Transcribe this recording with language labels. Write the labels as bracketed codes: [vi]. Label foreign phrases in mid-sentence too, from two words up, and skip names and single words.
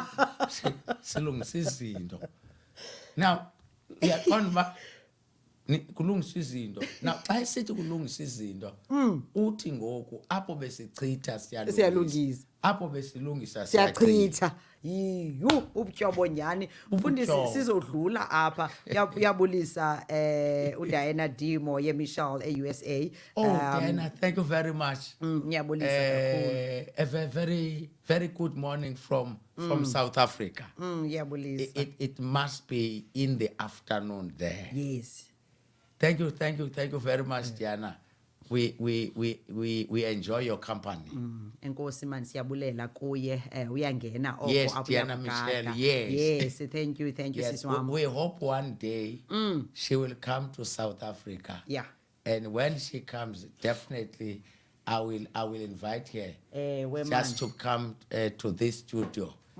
[xh] silungisa izinto now uyaqonda uba kulungisa izinto now xa esithi kulungisa izinto uthi ngoku apho besichitha siyalungisa apho besilungisa siyachitha yiyu ubutyobo nyhani mfundisi sizodlula apha uyabulisa uDiana Dimo yeMichelle eUSA [en] Diana, thank you very much [zu] ngiyabulisa kakhulu [en] a very very good morning from South Africa [zu] ngiyabulisa [en] it must be in the afternoon there. Yes. Thank you very much, Diana. We enjoy your company. [xh] Enkosi man siyabulela kuye uyangena [en] Yes, Diana Michelle, yes. Yes, thank you Yes, [zu] sis wami. [en] we hope one day she will come to South Africa. Yeah. And when she comes, definitely I will invite her just to come to this studio.